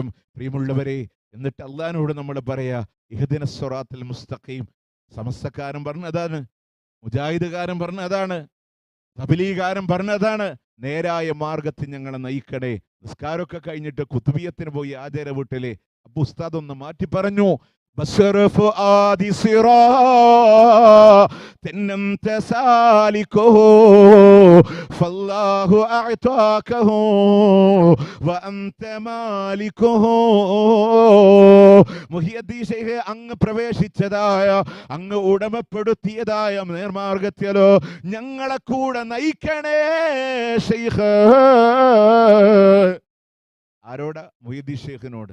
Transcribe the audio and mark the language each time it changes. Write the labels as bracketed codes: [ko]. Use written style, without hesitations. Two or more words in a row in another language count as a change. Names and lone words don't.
[ml] പ്രിയമുള്ളവരെ, എന്നിട്ട് അള്ളാഹിനോട് നമ്മൾ പറയാ [ar] اهدنا الصراط المستقيم. [ml] സമസ്തക്കാരൻ പറഞ്ഞതാണ്, മുജാഹിദുകാരൻ പറഞ്ഞതാണ്, തബ്ലീഗുകാരൻ പറഞ്ഞതാണ്, നേരായ മാർഗത്തിൽ ഞങ്ങളെ നയിക്കണേ. നിസ്കാരമൊക്കെ കഴിഞ്ഞിട്ട് കുത്തുബിയത്തിന് പോയി ആചാര വീട്ടിലെ അപ്പൊ ഉസ്താദ് ഒന്ന് മാറ്റി പറഞ്ഞു, [ar] بصرف آدي صراط أنت سالكه فالله أعطاكه وأنت مالكه. [ml] മുഹിയുദ്ദീൻ ശൈഖ് അങ്ങ് പ്രവേശിച്ചതായ, അങ്ങ് ഉടമപ്പെടുത്തിയതായ നേർമാർഗത്തിലോ ഞങ്ങളെ കൂടെ നയിക്കണേ ശൈഖ്. ആരോടാ? മുഹിയുദ്ദീൻ ശൈഖിനോട്.